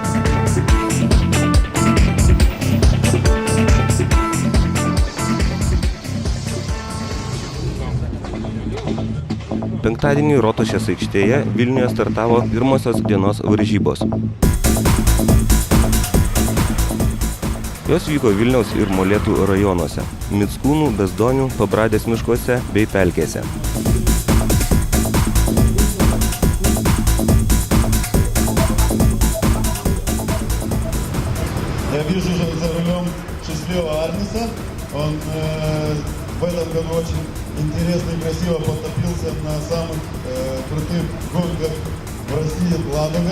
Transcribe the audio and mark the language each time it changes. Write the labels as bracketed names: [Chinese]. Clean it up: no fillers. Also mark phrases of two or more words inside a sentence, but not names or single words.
[Lithuanian] Penktadienį Rotušės aikštėje Vilniuje startavo pirmosios dienos varžybos. Jos vyko Vilniaus ir Molėtų rajonuose, Mickūnų, Bezdonių, Pabradės miškuose bei pelkėse. [Russian] Я вижу за рулем счастливого Арниса. Он в этом году очень интересно и красиво потопился на самых крутых гонках в России Ладога.